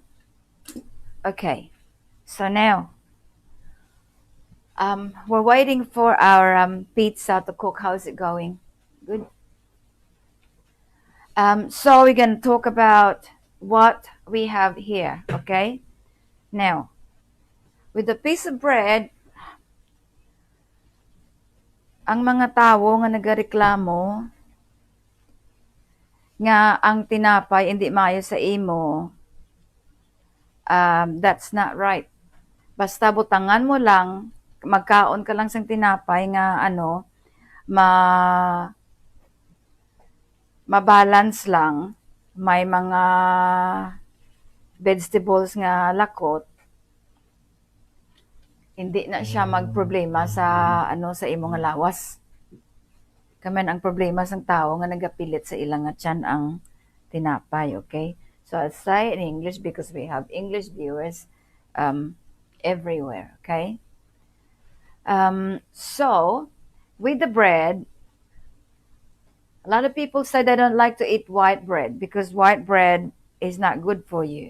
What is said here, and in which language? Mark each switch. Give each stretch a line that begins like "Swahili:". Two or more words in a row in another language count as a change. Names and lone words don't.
English: Okay, so now we're waiting for our pizza to cook. How's it going? Good. So we're going to talk about what we have here, okay? Now, with the piece of bread,
Hiligaynon: ang mga tao nga nagareklamo nga ang tinapay hindi maayo sa imo,
English: that's not right.
Hiligaynon: Basta butangan mo lang, magkaon ka lang sang tinapay nga ma-balance lang, may mga vegetables nga lakot, hindi na siya magproblema sa sa imo nga lawas. Kaman ang problema sang tao nga nagapilit sa ilang nga tiyan ang tinapay,
English: okay? So I'll say in English because we have English viewers everywhere, okay? So with the bread, a lot of people say they don't like to eat white bread because white bread is not good for you.